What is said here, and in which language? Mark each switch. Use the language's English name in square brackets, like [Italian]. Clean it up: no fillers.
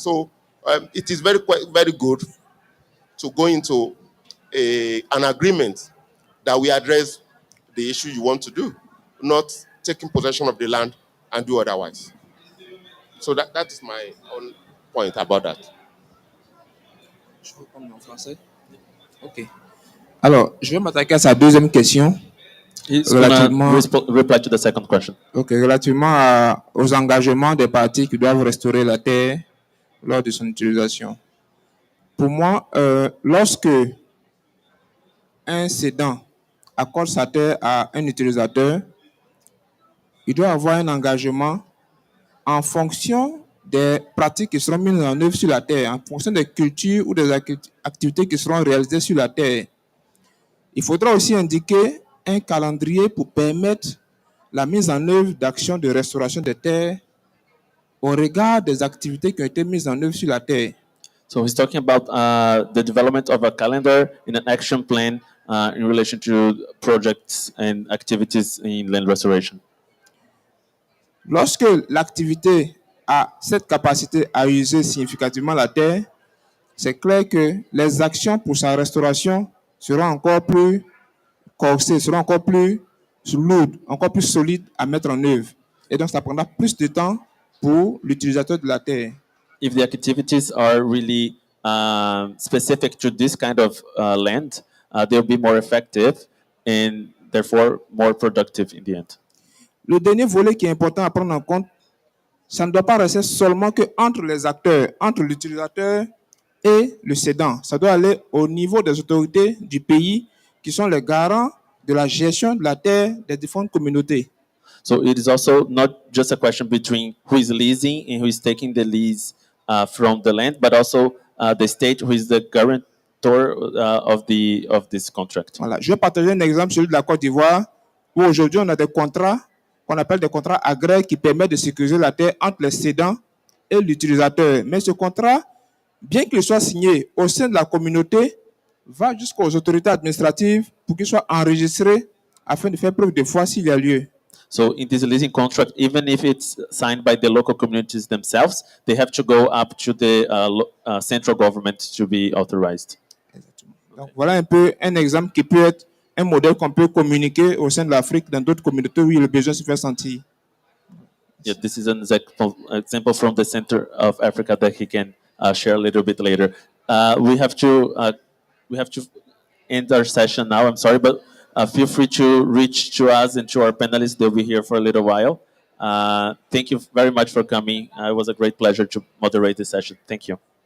[English] So it is very good to go into an agreement that we address the issue you want to do, not taking possession of the land and do otherwise. So that is my own point about that. [French] Je reprends en français. OK. Alors, je vais m'attaquer à sa deuxième question. [English] He's going to reply to the second question. [French] OK, relativement aux engagements des parties qui doivent restaurer la terre lors de son utilisation. Pour moi, lorsque un cédant accorde sa terre à un utilisateur, il doit avoir un engagement en fonction des pratiques qui seront mises en œuvre sur la terre, en fonction des cultures ou des activités qui seront réalisées sur la terre. Il faudra aussi indiquer un calendrier pour permettre la mise en œuvre d'actions de restauration des terres au regard des activités qui ont été mises en œuvre sur la terre. [English] So he's talking about the development of a calendar and an action plan in relation to projects and activities in land restoration. [French] Lorsque l'activité a cette capacité à user significativement la terre, c'est clair que les actions pour sa restauration seront encore plus corsées, seront encore plus lourdes, encore plus solides à mettre en œuvre. Et donc, ça prendra plus de temps pour l'utilisateur de la terre. [English] If the activities are really specific to this kind of land, they'll be more effective and therefore more productive in the end. [French] Le dernier volet qui est important à prendre en compte, ça ne doit pas rester seulement qu'entre les acteurs, entre l'utilisateur et le cédant. Ça doit aller au niveau des autorités du pays qui sont les garants de la gestion de la terre des différentes communautés. [English] So it is also not just a question between who is leasing and who is taking the lease from the land, but also the state who is the guarantor of this contract. [French] Voilà. Je vais partager un exemple, celui de la Côte d'Ivoire, où aujourd'hui on a des contrats qu'on appelle des contrats agraires qui permettent de sécuriser la terre entre les cédants et l'utilisateur. Mais ce contrat, bien qu'il soit signé au sein de la communauté, va jusqu'aux autorités administratives pour qu'il soit enregistré afin de faire preuve de foi s'il y a lieu. [English] So in this leasing contract, even if it's signed by the local communities themselves, they have to go up to the central government to be authorized. [French] Donc voilà un peu un exemple qui peut être un modèle qu'on peut communiquer au sein de l'Afrique dans d'autres communautés où le besoin se fait sentir. [English] Yeah, this is an example from the center of Africa that he can share a little bit later. We have to end our session now. I'm sorry, but feel free to reach to us and to our panelists. They'll be here for a little while. Thank you very much for coming. It was a great pleasure to moderate this session. Thank you.